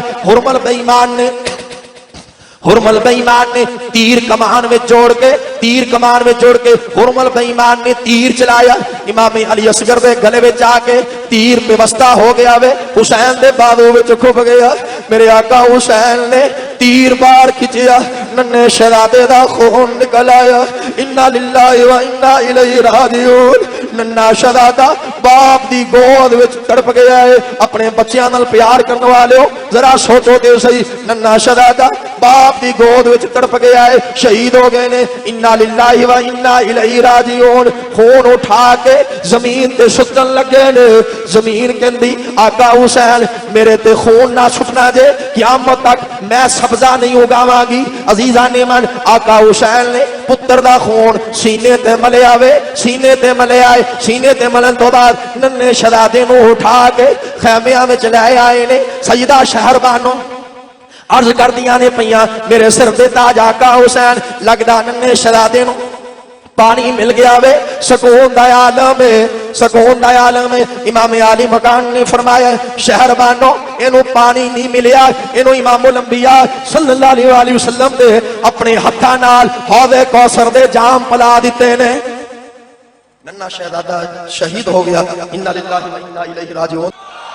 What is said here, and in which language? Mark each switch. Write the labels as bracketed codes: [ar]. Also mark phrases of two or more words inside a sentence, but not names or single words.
[pa] حرملہ بے ایمان نے تیر کمان میں جوڑ کے، تیر کمان میں جوڑ کے حرملہ بے ایمان نے تیر چلایا، امام علی اصغر دے گلے میں جاکے تیر پیوستہ ہو گیا وے، حسین دے بازو میں کھبھ گیا. میرے آقا حسین نے تیر باہر کھچیا، ننھے شہزادے دا خون نکل آیا. [ar] إنا لله وإنا إليه راجعون. [pa] ننھا شہزادہ باپ دی گود وچ تڑپ گیا ہے. اپنے بچوں نال پیار کرنے والے ہو ذرا سوچو تے سہی، ننھا شہزادہ باپ دی گود وچ تڑپ گیا ہے، شہید ہو گئے نے. [ar] إنا لله وإنا إليه راجعون. [pa] خون اٹھا کے زمین تے سٹن لگے نے. زمین کہندی آقا حسین میرے تے خون نہ سٹنا جے، قیامت تک میں سبزہ نہیں اگاواں گی. عزیزانِ ایمان آقا حسین نے پتر دا خون سینے تے ملے آوے، سینے تے ملے آئے، سینے تے ملن توں بعد ننھے شہزادے نوں اٹھا کے خیمیاں میں لے آئے نے. سیدہ شہربانو عرض کر دیاں نے پئیاں، میرے سر دے تاج آقا حسین، لگدا ننھے شہزادے نوں پانی مل گیا وے، سکون دا عالم ہے، سکون دا عالم ہے. امام عالی مقام نے فرمایا، شہربانو اینوں پانی نہیں ملیا، اینوں امام الانبیاء [ar] صلى الله عليه وسلم [pa] دے اپنے ہتھاں نال حوضِ کوثر دے جام پلا دتے نے. ننھا شہزادہ شہید ہو گیا. [ar] إنا لله وإنا إليه راجعون.